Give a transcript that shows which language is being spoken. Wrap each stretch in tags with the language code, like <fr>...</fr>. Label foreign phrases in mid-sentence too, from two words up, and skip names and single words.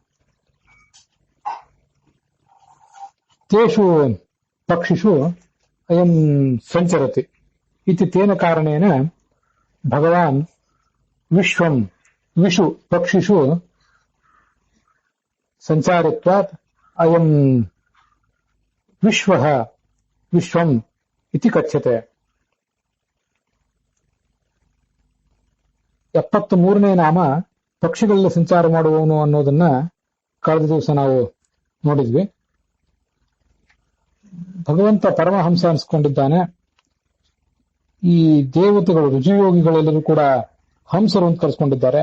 <sa>तेषु पक्षिषु अयं सञ्चरति इति तेन कारणेन भगवान् विश्वं विषु पक्षिषु सञ्चारित्वात् अयं विश्वः विश्वम् इति कथ्यते.</sa> <kn>73ನೇ ನಾಮ ಪಕ್ಷಿಗಳಲ್ಲಿ ಸಂಚಾರ ಮಾಡುವವನು ಅನ್ನೋದನ್ನ ಕಳೆದ ದಿವಸ ನಾವು ನೋಡಿದ್ವಿ. ಭಗವಂತ ಪರಮಹಂಸ ಅನಿಸ್ಕೊಂಡಿದ್ದಾನೆ. ಈ ದೇವತೆಗಳು ರುಜಿಯೋಗಿಗಳೆಲ್ಲರೂ ಕೂಡ ಹಂಸರು ಅಂತ ಕರೆಸ್ಕೊಂಡಿದ್ದಾರೆ.</kn>